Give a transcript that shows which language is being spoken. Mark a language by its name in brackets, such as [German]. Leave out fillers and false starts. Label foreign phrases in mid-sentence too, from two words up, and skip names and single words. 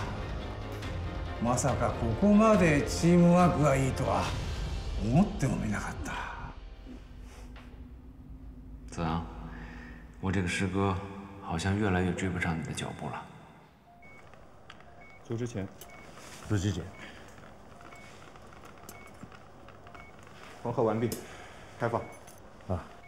[Japanese] まさかここまでチームワークがいいとは思ってもみなかった。 [Chinese] 子昂，我这个师哥好像越来越追不上你的脚步了。走之前，子季姐，缝合完毕，开放。啊。